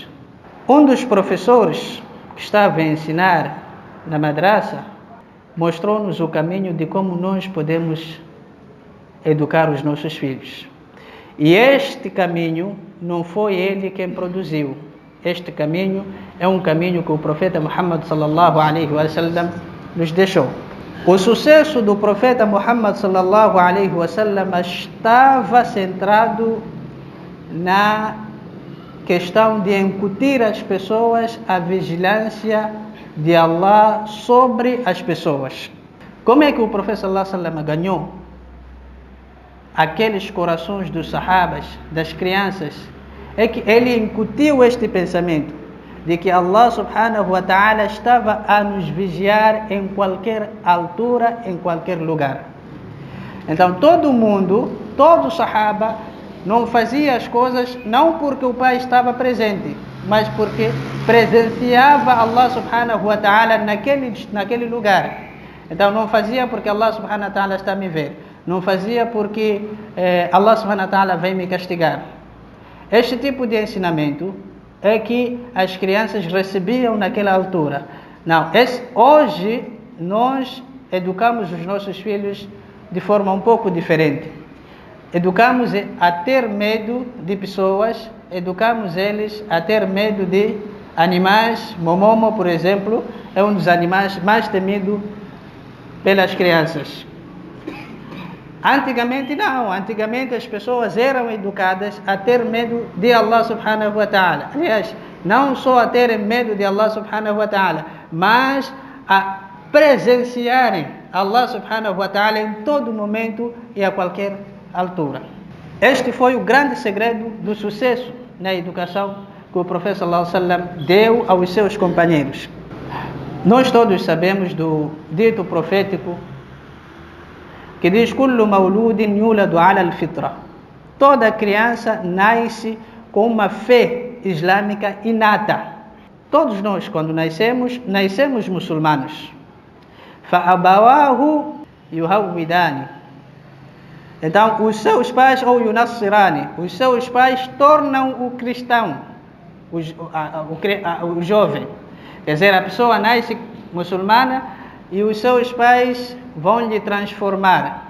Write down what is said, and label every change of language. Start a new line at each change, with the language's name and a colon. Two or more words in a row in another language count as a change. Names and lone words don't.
Portuguese: Um dos professores que estava a ensinar na madraça mostrou-nos o caminho de como nós podemos educar os nossos filhos. E este caminho não foi ele quem produziu. Este caminho é um caminho que o profeta Muhammad
Arabic: صلى الله عليه وسلم
Portuguese: nos deixou. O sucesso do profeta Muhammad
Arabic: صلى الله عليه وسلم
Portuguese: estava centrado na questão de incutir às pessoas a vigilância de Allah sobre as pessoas. Como é que o profeta
Arabic: صلى الله عليه وسلم
Portuguese: ganhou aqueles corações dos sahabas, das crianças? É que ele incutiu este pensamento de que Allah
Arabic: سبحانه وتعالى
Portuguese: estava a nos vigiar em qualquer altura, em qualquer lugar. Então todo mundo, todo sahaba não fazia as coisas não porque o pai estava presente, mas porque presenciava Allah
Arabic: سبحانه وتعالى
Portuguese: naquele lugar. Então não fazia porque Allah
Arabic: سبحانه وتعالى
Portuguese: está a me ver. Não fazia porque Allah
Arabic: سبحانه وتعالى
Portuguese: vem me castigar. Este tipo de ensinamento é que as crianças recebiam naquela altura. Não, hoje nós educamos os nossos filhos de forma um pouco diferente. Educamos a ter medo de pessoas, educamos eles a ter medo de animais. Momomo, por exemplo, é um dos animais mais temidos pelas crianças. Antigamente não, antigamente as pessoas eram educadas a ter medo de Allah
Arabic: سبحانه وتعالى.
Portuguese: Aliás, não só a terem medo de Allah
Arabic: سبحانه وتعالى,
Portuguese: mas a presenciarem Allah
Arabic: سبحانه وتعالى
Portuguese: em todo momento e a qualquer altura. Este foi o grande segredo do sucesso na educação que o profeta
Arabic: صلى الله عليه وسلم
Portuguese: deu aos seus companheiros. Nós todos sabemos do dito profético que diz:
Arabic: "كل مولود يولد على الفطرة".
Portuguese: Toda criança nasce com uma fé islâmica inata. Todos nós, quando nascemos muçulmanos.
Arabic: فَأَبَوَاهُ يُهَوِّدَانِ.
Portuguese: Então, os seus pais, ou yunassirani, os seus pais tornam-o cristão, o jovem. Quer dizer, a pessoa nasce muçulmana e os seus pais vão lhe transformar.